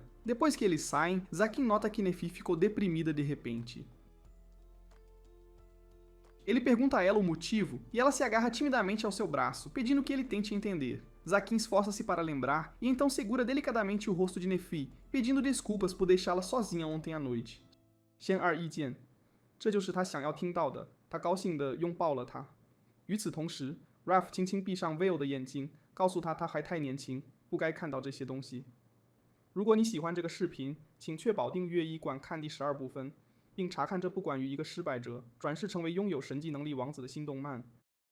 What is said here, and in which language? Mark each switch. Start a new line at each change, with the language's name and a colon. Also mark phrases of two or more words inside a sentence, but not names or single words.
Portuguese: Depois que eles saem, Zaquin nota que Nefi ficou deprimida de repente. Ele pergunta a ela o motivo e ela se agarra timidamente ao seu braço, pedindo que ele tente entender. Zaquin esforça-se para lembrar e então segura delicadamente o rosto de Nefi, pedindo desculpas por deixá-la sozinha ontem à noite.
Chinese: 显而易见，这就是他想要听到的。他高兴地拥抱了她。与此同时 ，Ralph 轻轻闭上 Veil 的眼睛，告诉他他还太年轻，不该看到这些东西。如果你喜欢这个视频，请确保订阅一观看第12部分。并查看这部关于一个失败者转世成为拥有神迹能力王子的新动漫。